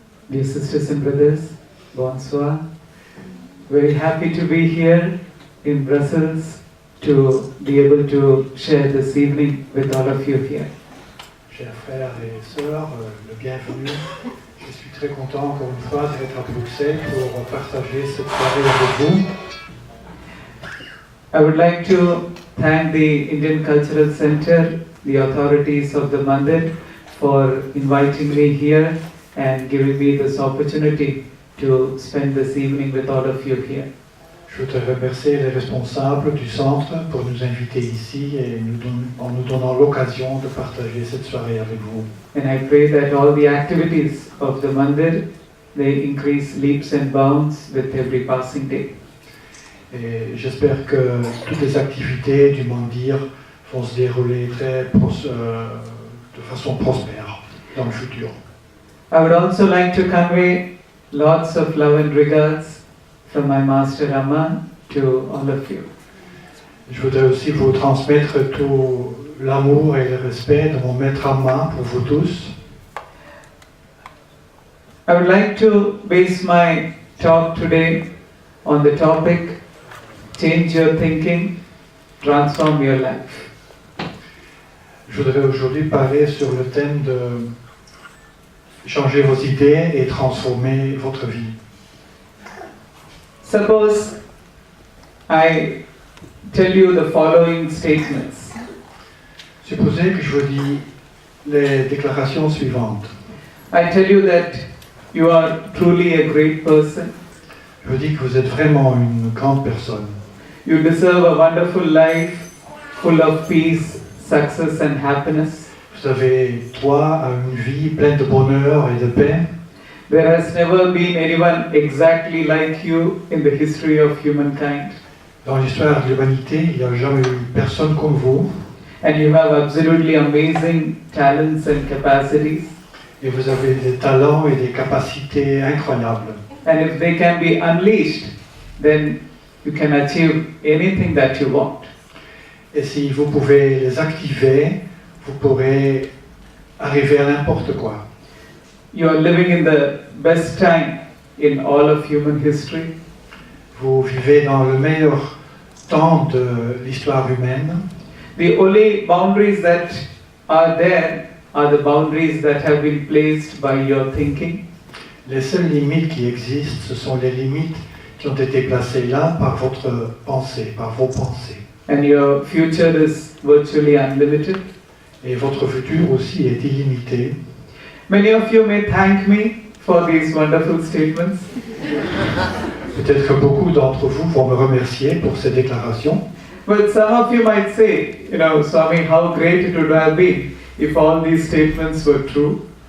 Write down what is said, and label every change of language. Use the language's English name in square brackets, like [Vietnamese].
[English] Dear sisters and brothers, bonsoir. Very happy to be here in Brussels to be able to share this evening with all of you here. [French] Chers frères et sœurs, le bienvenu. Je suis très content encore une fois d'être à Bruxelles pour partager cette soirée avec vous. [English] I would like to thank the Indian Cultural Center, the authorities of the Mandir for inviting me here and giving me this opportunity to spend this evening with all of you here. [French] Je voudrais remercier les responsables du centre pour nous inviter ici et en nous donnant l'occasion de partager cette soirée avec vous. [English] And I pray that all the activities of the Mandir, they increase leaps and bounds with every passing day. [French] Et j'espère que toutes les activités du Mandir vont se dérouler de façon prospère dans le futur. [English] I would also like to convey lots of love and regards from my Master Rama to all of you. [French] Je voudrais aussi vous transmettre tout l'amour et le respect de mon maître Amma pour vous tous. [English] I would like to base my talk today on the topic Change your thinking, transform your life. [French] Je voudrais aujourd'hui parler sur le thème de changer vos idées et transformer votre vie. [English] Suppose I tell you the following statements. [French] Supposez que je vous dis les déclarations suivantes. [English] I tell you that you are truly a great person. [French] Je vous dis que vous êtes vraiment une grande personne. [English] You deserve a wonderful life full of peace, success and happiness. [French] Vous avez droit à une vie pleine de bonheur et de paix. [English] There has never been anyone exactly like you in the history of humankind. [French] Dans l'histoire de l'humanité, il n'y a jamais eu personne comme vous. [English] And you have absolutely amazing talents and capacities. [French] Et vous avez des talents et des capacités incroyables. [English] And if they can be unleashed, then you can achieve anything that you want. [French] Et si vous pouvez les activer, vous pourrez arriver à n'importe quoi. [English] You are living in the best time in all of human history. [French] Vous vivez dans le meilleur temps de l'histoire humaine. [English] The only boundaries that are there are the boundaries that have been placed by your thinking. [French] Les seules limites qui existent, ce sont les limites qui ont été placées là par votre pensée, par vos pensées. [English] And your future is virtually unlimited. [French] Et votre futur aussi est illimité. [English] Many of you may thank me for these wonderful statements. [French] Peut-être que beaucoup d'entre vous vont me remercier pour ces déclarations. [English] But some of you might say, Swami, how great it would have been if all these statements were true.